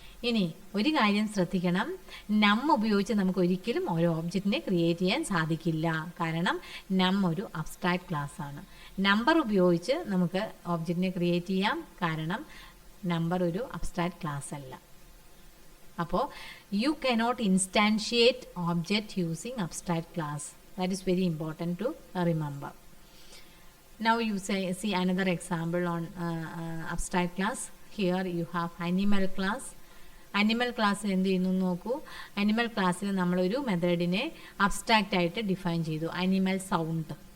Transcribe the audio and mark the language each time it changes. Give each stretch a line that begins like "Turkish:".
Malayalam: ഇനി ഒരു കാര്യം ശ്രദ്ധിക്കണം, നം ഉപയോഗിച്ച് നമുക്ക് ഒരിക്കലും ഒരു ഒബ്ജക്റ്റിനെ ക്രിയേറ്റ് ചെയ്യാൻ സാധിക്കില്ല. കാരണം നം ഒരു അബ്സ്ട്രാക്ട് ക്ലാസ് ആണ്. നമ്പർ ഉപയോഗിച്ച് നമുക്ക് ഒബ്ജക്റ്റിനെ ക്രിയേറ്റ് ചെയ്യാം, കാരണം നമ്പർ ഒരു അബ്സ്ട്രാക്ട് ക്ലാസ് അല്ല.
English: അപ്പോൾ you cannot instantiate object using abstract class. That is very important to remember. Now you see another example on abstract class. Here you have animal class.
Malayalam: Animal class എന്ത് ചെയ്യുന്നു നോക്കൂ. Animal ക്ലാസ്സിൽ നമ്മളൊരു മെത്തേഡിനെ abstract ആയിട്ട് define ചെയ്തു. Animal sound.